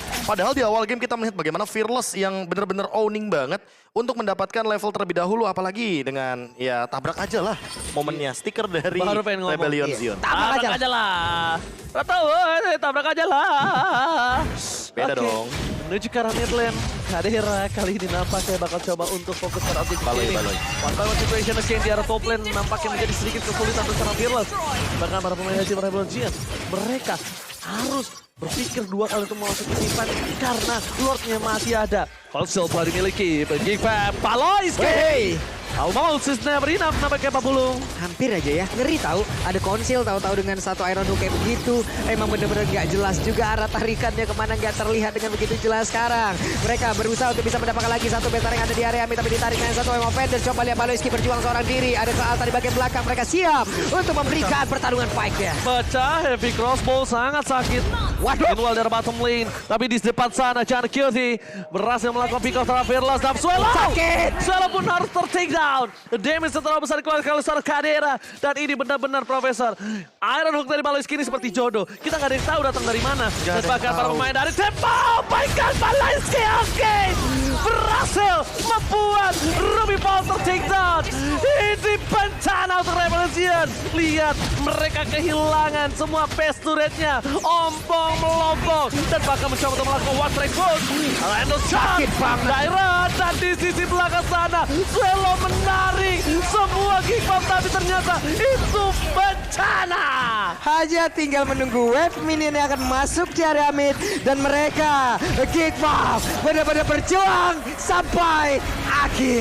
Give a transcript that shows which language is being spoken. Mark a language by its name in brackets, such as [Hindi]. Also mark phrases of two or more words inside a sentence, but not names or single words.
[Indonesian] Padahal di awal game kita melihat bagaimana Fearless yang benar-benar owning banget untuk mendapatkan level terlebih dahulu. Apalagi dengan ya tabrak aja lah momennya. Stiker dari Baru pengen ngomong. Rebellion Iya. Zen. Tabrak aja lah. Tahu, tabrak aja lah. Beda Oke. dong. Menuju ke arah [English] mid lane. [Indonesian] Kadira kali ini nampaknya bakal coba untuk fokus pada objektif Baloi, ini. baloi. [English] One by one situation again [Indonesian] di arah [English] top lane [Indonesian] nampaknya menjadi sedikit kesulitan untuk seorang Fearless. Bahkan para pemain dari Rebellion Zen, mereka harus berpikir 2 kali untuk masuk ke event karena Lordnya masih ada. Konsel telah dimiliki. Bagi Paloyski. Hey, [English] Almost is never enough nampaknya Pak Pulung. [Indonesian] hampir aja ya. Ngeri tahu. Ada konsil tahu-tahu dengan satu Iron Hook kayak begitu. Emang bener-bener gak jelas juga arah tarikannya kemana gak terlihat dengan begitu jelas sekarang. Mereka berusaha untuk bisa mendapatkan lagi satu betar yang ada di area mid, tapi ditarik dengan satu Emo Fender. Coba lihat Paloyski berjuang seorang diri. Ada ke Alta di bagian belakang. Mereka siap untuk memberikan pertarungan fight-nya. Pecah, [English] heavy crossbow [Indonesian] sangat sakit. Waduh. Meanwhile dari [English] bottom lane. [Indonesian] Tapi di depan sana, John Cutie berhasil melakukan [English] pick off [Indonesian] terhadap Fearless. Dan Swallow! Sakit. Swallow pun harus ter-take down. Damage terlalu besar dikeluarkan oleh seorang Kadera. Dan ini benar-benar Profesor. Iron Hook dari Paloyski ini seperti jodoh. Kita nggak ada yang tahu datang dari mana. Dan bahkan para pemain dari Tempo. [English] Oh my God, Paloyski, [Indonesian] oke. Berhasil membuat Ruby Paul ter-take down. Ini bencana untuk Rebellion. Lihat, mereka kehilangan semua base turretnya. Ompong melompong. Dan bahkan mencoba untuk melakukan [English] one track push. [Indonesian] Randall shot. Sakit banget. Dairon. Dan di sisi belakang sana. Swallow menarik semua kick bomb. Tapi ternyata itu bencana. Hanya tinggal menunggu [English] wave minion [Indonesian] yang akan masuk di area mid. Dan mereka, Geek Bomb, benar-benar berjuang sampai akhir.